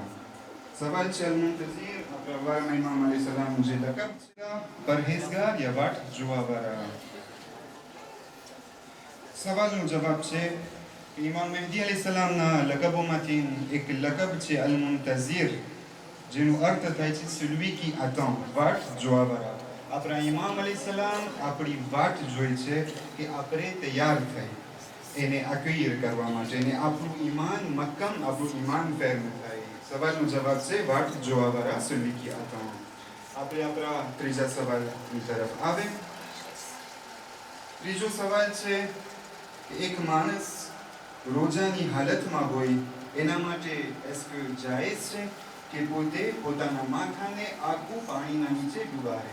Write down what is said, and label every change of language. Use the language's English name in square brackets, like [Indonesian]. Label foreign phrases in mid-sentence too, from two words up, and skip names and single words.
[Gujarati] સવાલ છે અલ-મુન્તઝીર આપણા બારમાં ઇમામ અલી સલામનો જે લકબ છે, પરહેઝગાર યા વાટ જોવાવાળા. સવાલનો જવાબ છે ઇમામ મહેદી અલી સલામના લકબોમાંથી એક લકબ છે અલ-મુન્તઝીર, જેનો અર્થ થાય છે [French] celui qui attend, [Gujarati] વાટ જોવાવાળા. આપણા ઇમામ અલી સલામ આપણી વાટ જોઈ છે કે આપણે તૈયાર થઈ એને accueillir કરવા માટે, એને આપણું ઈમાન મક્કમ, આપણું ઈમાન ફેર્મ થાય. સવાલનો જવાબ છે વાટ જોવાવાળા, [French] celui qui attend. [Gujarati] આપણે આપણા ત્રીજા સવાલની તરફ આવે. ત્રીજો સવાલ છે એક માણસ રોજાની હાલતમાં હોય એના માટે એસ્કે જાયઝ છે કે પોતે પોતાના માથાને આખું પાણીના નીચે ડુબાડે?